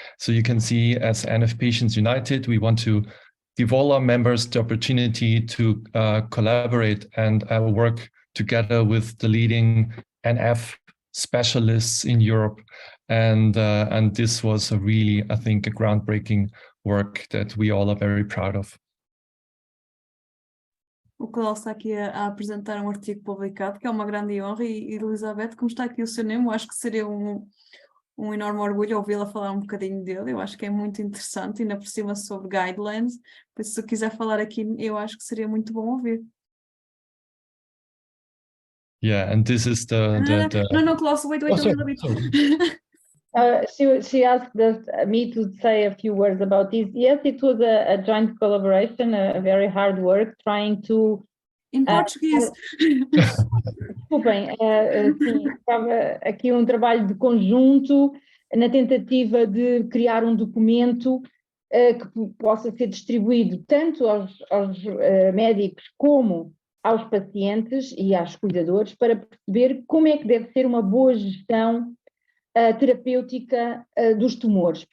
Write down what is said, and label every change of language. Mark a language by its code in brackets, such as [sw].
[en] So you can see, as NF Patients United, we want to give all our members the opportunity to collaborate and work together with the leading NF specialists in Europe. And this was a really, I think, a groundbreaking work that we all are very proud of. [pt] O Klaus está aqui a apresentar um artigo publicado, que é uma grande honra, e Elizabeth, como está aqui o seu nome, eu acho que seria um enorme orgulho ouvi-la falar um bocadinho dele. Eu acho que é muito interessante, ainda por cima sobre guidelines, por isso, se quiser falar aqui, eu acho que seria muito bom ouvir. [en] Yeah, and this is the No, Klaus, wait a little bit. She asked me to say a few words about this. Yes, it was a joint collaboration, a very hard work trying to... In Portuguese. [pt] Desculpem, sim, estava aqui um trabalho de conjunto na tentativa de criar um documento que possa ser distribuído tanto aos médicos como aos pacientes e aos cuidadores para perceber como é que deve ser uma boa gestão terapêutica dos tumores.